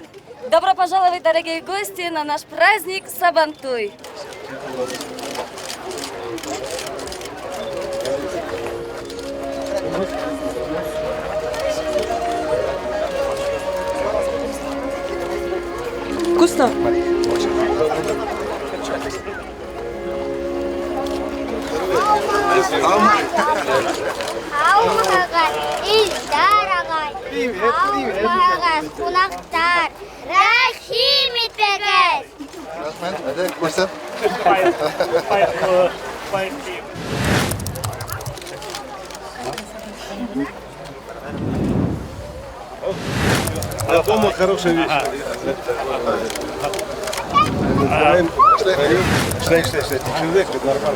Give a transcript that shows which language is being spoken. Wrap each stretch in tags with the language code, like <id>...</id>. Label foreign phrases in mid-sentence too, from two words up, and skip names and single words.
<ru>Добро пожаловать, дорогие гости, на наш праздник Сабантуй. Вкусно?</ru> <tt>Кунактар, рахим итегез.</tt> <ru>Дома хорошая вещь. Человек, это нормально.</ru>